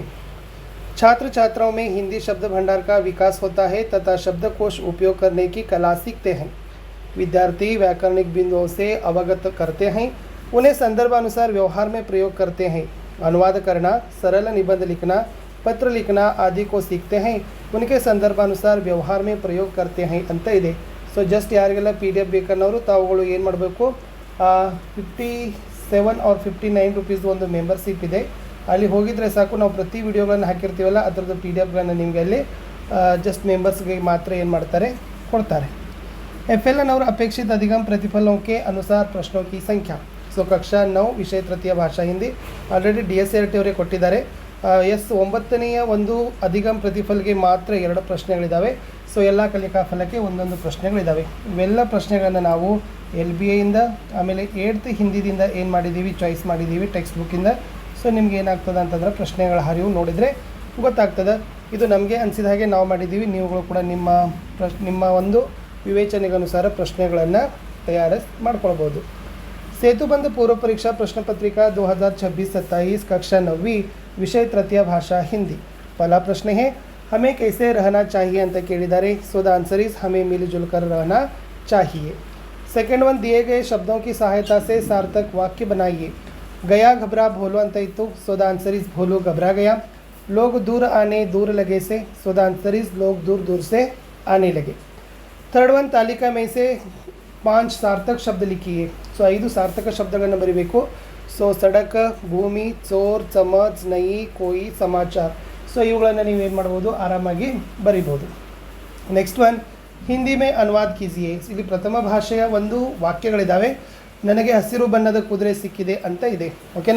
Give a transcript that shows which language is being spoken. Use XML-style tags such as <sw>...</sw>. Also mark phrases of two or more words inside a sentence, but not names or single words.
<hi>छात्र छात्राओं में हिंदी शब्द भंडार का विकास होता है तथा शब्दकोश उपयोग करने की कला सीखते हैं. विद्यार्थी व्याकरणिक बिंदुओं से अवगत करते हैं, उन्हें संदर्भानुसार व्यवहार में प्रयोग करते हैं. अनुवाद करना, सरल निबंध लिखना, पत्र लिखना आदि को सीखते हैं, उनके संदर्भानुसार व्यवहार में प्रयोग करते हैं</hi> <kn>ಅಂತ ಇದೆ. ಸೊ ಜಸ್ಟ್ ಯಾರಿಗೆಲ್ಲ ಪಿ ಡಿ ಎಫ್ ಬೇಕನ್ನೋರು ತಾವುಗಳು ಏನು ಮಾಡಬೇಕು, 57 और 59 ರುಪೀಸ್ ಒಂದು ಮೆಂಬರ್ಶಿಪ್ ಇದೆ, ಅಲ್ಲಿ ಹೋಗಿದರೆ ಸಾಕು. ನಾವು ಪ್ರತಿ ವಿಡಿಯೋಗಳನ್ನು ಹಾಕಿರ್ತೀವಲ್ಲ, ಅದರದ್ದು ಪಿ ಡಿ ಎಫ್ಗಳನ್ನು ನಿಮಗೆ ಅಲ್ಲಿ ಜಸ್ಟ್ ಮೆಂಬರ್ಸ್ಗೆ ಮಾತ್ರ ಏನು ಮಾಡ್ತಾರೆ, ಕೊಡ್ತಾರೆ.</kn> <hi>FLN और अपेक्षित अधिगम प्रतिफलों के अनुसार प्रश्नों की संख्या.</hi> <kn>ಸೊ ಕಕ್ಷಾ 9 ವಿಷಯ ತೃತೀಯ ಭಾಷಾ ಹಿಂದಿ ಆಲ್ರೆಡಿ DSCRT ಅವರೇ ಕೊಟ್ಟಿದ್ದಾರೆ. 9ನೇ ಒಂದು ಅಧಿಗಮ್ ಪ್ರತಿಫಲ್ಗೆ ಮಾತ್ರ 2 ಪ್ರಶ್ನೆಗಳಿದ್ದಾವೆ. ಸೊ ಎಲ್ಲ ಕಲಿಕಾ ಫಲಕ್ಕೆ ಒಂದೊಂದು ಪ್ರಶ್ನೆಗಳಿದ್ದಾವೆ. ಇವೆಲ್ಲ ಪ್ರಶ್ನೆಗಳನ್ನು ನಾವು LBIಯಿಂದ, ಆಮೇಲೆ 8th ಹಿಂದಿದಿಂದ ಏನು ಮಾಡಿದ್ದೀವಿ, ಚಾಯ್ಸ್ ಮಾಡಿದ್ದೀವಿ ಟೆಕ್ಸ್ಟ್ ಬುಕ್ಕಿಂದ. ಸೊ ನಿಮ್ಗೆ ಏನಾಗ್ತದೆ ಅಂತಂದ್ರೆ ಪ್ರಶ್ನೆಗಳ ಹರಿವು ನೋಡಿದರೆ ಗೊತ್ತಾಗ್ತದೆ. ಇದು ನಮಗೆ ಅನಿಸಿದ ಹಾಗೆ ನಾವು ಮಾಡಿದ್ದೀವಿ, ನೀವುಗಳು ಕೂಡ ನಿಮ್ಮ ಒಂದು ವಿವೇಚನೆಗನುಸಾರ ಪ್ರಶ್ನೆಗಳನ್ನು ಮಾಡ್ಕೊಳ್ಬೋದು.</kn> <hi>सेतुबंध पूर्व परीक्षा प्रश्न पत्रिका 2026-27 कक्षा 9 विषय तृतीय भाषा हिंदी. पहला प्रश्न है, हमें कैसे रहना चाहिए</hi> <kn>ಅಂತ ಕೇಳಿದ್ದಾರೆ.</kn> <en>So the answer is</en> <hi>हमें मिलजुल कर रहना चाहिए.</hi> <en>Second one,</en> <hi>दिए गए शब्दों की सहायता से सार्थक वाक्य बनाइए. गया घबरा भोलो</hi> <kn>ಅಂತ ಇತ್ತು.</kn> <en>So the answer is</en> <hi>भोलो घबरा गया. लोग दूर आने दूर लगे से.</hi> <en>So the answer is</en> <hi>लोग दूर दूर से आने लगे.</hi> <en>Third one,</en> <hi>तालिका में से 5 सार्थक शब्द लिखिए.</hi> <kn>ಸೊ 5 ಸಾರ್ಥಕ ಶಬ್ದಗಳನ್ನು ಬರೀಬೇಕು. ಸೊ</kn> <hi>सड़क, भूमि, चोर, चमच, नई, कोई, समाचार.</hi> <kn>ಸೊ ಇವುಗಳನ್ನು ನೀವೇನು ಮಾಡ್ಬೋದು, ಆರಾಮಾಗಿ ಬರಿಬೋದು.</kn> <en>Next one,</en> <hi>हिंदी में अनुवाद कीजिए.</hi> <kn>ಇಲ್ಲಿ ಪ್ರಥಮ ಭಾಷೆಯ ಒಂದು ವಾಕ್ಯಗಳಿದ್ದಾವೆ. ನನಗೆ ಹಸಿರು ಬಣ್ಣದ ಕುದುರೆ ಸಿಕ್ಕಿದೆ ಅಂತ ಇದೆ, ಓಕೆನಾ.</kn>